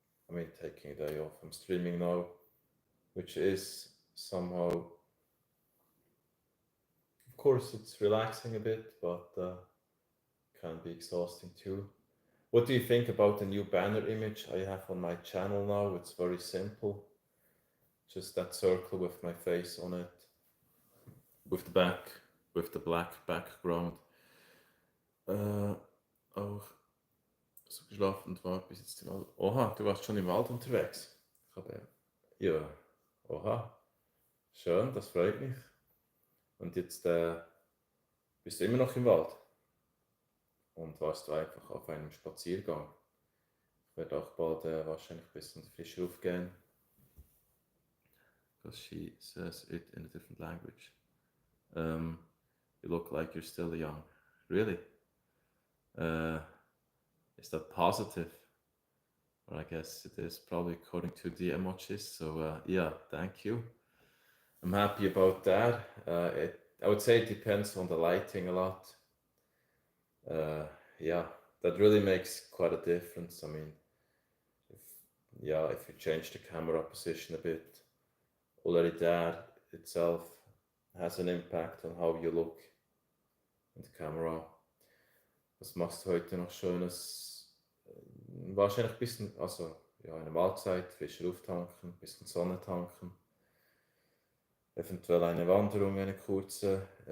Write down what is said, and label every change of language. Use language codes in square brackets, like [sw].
[en] I mean, taking a day off. I'm streaming now, which is somehow, of course, it's relaxing a bit, but can be exhausting too. What do you think about the new banner image I have on my channel now? It's very simple, just that circle with my face on it, with the back, with the black background. [de] Auch so geschlafen war bis jetzt im Wald. Oha, du warst schon im Wald unterwegs. Ich habe, ja, oha, schön, das freut mich. Und jetzt bist du immer noch im Wald und warst du einfach auf einem Spaziergang. Ich werde auch bald wahrscheinlich ein bisschen frischer aufgehen. [en] Because she says it in a different language. You look like you're still young. Really? Is that positive? Well, I guess it is probably according to the emojis. So yeah, thank you. I'm happy about that. I would say it depends on the lighting a lot. Yeah, that really makes quite a difference. I mean, if you change the camera position a bit, already that itself has an impact on how you look in the camera. [de] Was machst du heute noch Schönes? Wahrscheinlich ein bisschen, also ja, eine Mahlzeit, frische Luft tanken, ein bisschen Sonne tanken. Eventuell eine Wanderung, eine kurze.